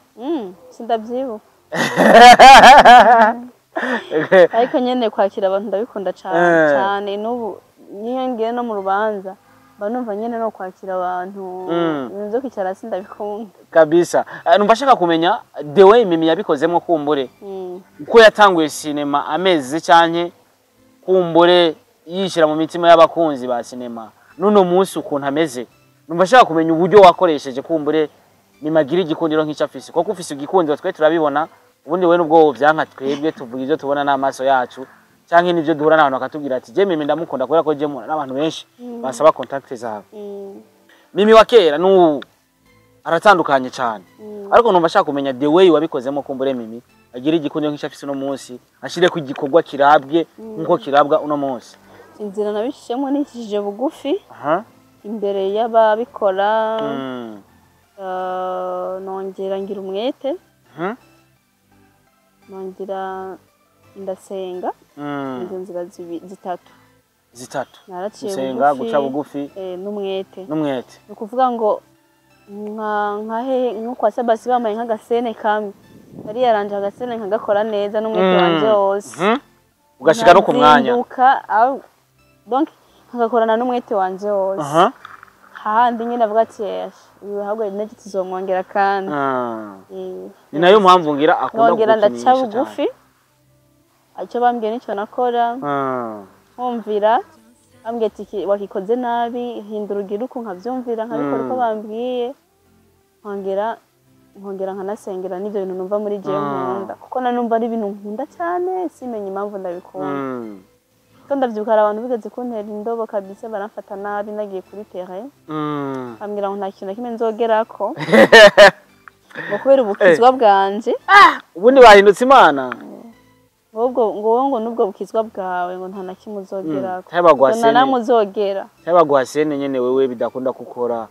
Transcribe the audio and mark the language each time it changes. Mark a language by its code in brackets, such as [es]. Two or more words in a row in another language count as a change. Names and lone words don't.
[rn] sindabyibuka ariko nyene kwakira abantu ndabikunda cyane n'ubu niyo ngiye no mu rubanza banumva nyene no kwakira abantu nzo kwicara sindabikunda kabisa numva shaka kumenya [en] the way [rn] Mimi yabikozemo kumbure uko yatanguye sinema amezi cyane kumbure yishira mu mitima y'abakunzi ba sinema nuno munsi ukuntu ameze numva shaka kumenya uburyo wakoresheje kumbure Mimagira igikundiro nk'icafisi kuko ufise igikundiro twe turabibona ubundi we nubwo byanka twebwe tuvuga ibyo tubona n'amaso yacu cyangwa n'ibyo duhura n'abantu bakatubwira ati je Mimi ndamukunda kubera ko je mu n'abantu benshi basaba contact zawe Mimi wa kera n'ubu aratandukanye cyane ariko numva shaka kumenya [en] the way [rn] wabikozemo kumbure Mimi agira igikundiro nk'icafisi no munsi ashire ku gikorwa kirabwe nko kirabwa uno munsi inzira nabishishemo nikije bugufi imbere y'ababikora nongera ngira umwete nongera ndasenga izo nzira zitatu naraciye gusenga guca bugufi n'umwete ni ukuvuga ngo nko kwa Sabasi bamaye nk'agasene kamwe yari yaranje agasene nkagakora neza n'umwete wanje wose ugashika no ku mwanya donc nkagakorana n'umwete wanje wose handi nyine avuga ati uyu ahubwo n'iki tuzomwongera kandi ni nayo mpamvu ngira akunda kugira ndaca bugufi icyo bambwiye nicyo nakora nkumvira bambwiye ati wakikoze nabi hindura ugira uko nkabyumvira nkabikora uko bambwiye nkongera nkanasengera n'ibyo bintu numva muri jewe nkunda kuko nanumva ari ibintu nkunda cyane simenye impamvu ndabikunda ndavyibuka abantu bigeze kuntera indobo kabisa baramfata nabi nagiye kuri terrain ambwira ngo nta kintu kimwe nzogerako ngo kubera ubukizwa bwanje ubundi bahindutse Imana ngo nubwo bukizwa bwawe ngo nta na kimwe uzogerako nta namuzogera cyabagwasene nyene wewe bidakunda gukora